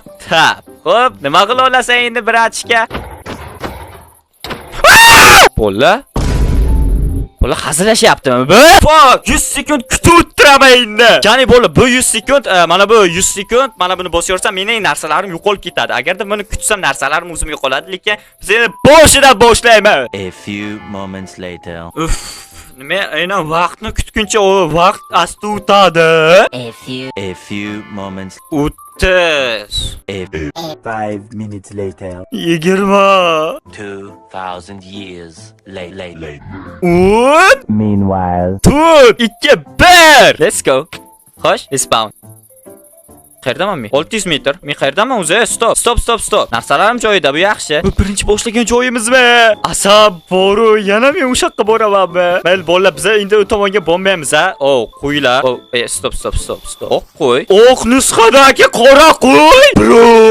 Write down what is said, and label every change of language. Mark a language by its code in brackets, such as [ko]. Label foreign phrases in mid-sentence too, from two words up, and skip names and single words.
[uz] Xo'p, nima qila olasan endi bratishga? Bola hazillashyaptimi bu? Fuck, 100 sekund kutib o'tiraman endi. Ya'ni bola, bu 100 sekund, mana bu 100 sekund, mana buni bosayorsam mening narsalarim yo'qolib ketadi. Agarda buni kutsam narsalarim o'zim yo'qoladi, lekin biz endi boshidan boshlaymiz. [en] A few moments later. Nima, aynan vaqtni kutguncha o vaqt asta o'tadi. A few moments. 5 minutes later. 20. 2000 years later. Meanwhile. 2 1. Let's go. [uz] Xo'sh, respawn. Qayerdaman men? 600 metr. Men qayerdaman o'zi? Stop. Narsalarim joyida, bu yaxshi. Bu birinchi boshlagan joyimizmi? Asab boru, yana men o'sha yoqqa boramanmi? Mayli bolalar, biz endi u tomonga bormaymiz a. Qo'ylar. Stop. Oq qo'y. Oq nusxadagi qora qo'y. Bro.